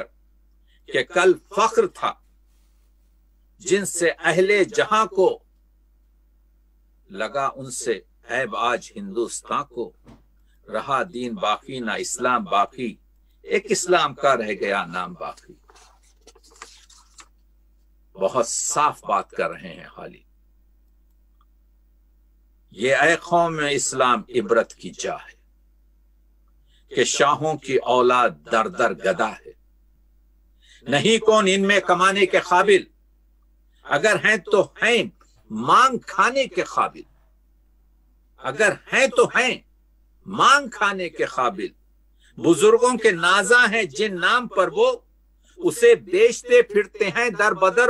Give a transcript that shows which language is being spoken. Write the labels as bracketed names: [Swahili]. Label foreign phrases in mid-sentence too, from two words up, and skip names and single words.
[Urdu] کہ کل فخر تھا جن سے اہل جہاں کو، لگا ان سے عیب آج ہندوستان کو. رہا دین باقی نہ اسلام باقی، اک اسلام کا رہ گیا نام باقی. بہت صاف بات کر رہے ہیں حالی. یہ اے قوم اسلام عبرت کی جا ہے کہ شاہوں کی اولاد در در گدا ہے. نہیں کون ان میں کمانے کے قابل، اگر ہیں تو ہیں مانگ کھانے کے قابل. اگر ہیں تو ہیں مانگ کھانے کے قابل. بزرگوں کے نازاں ہیں جن نام پر وہ اسے بیچتے پھرتے ہیں در بدر.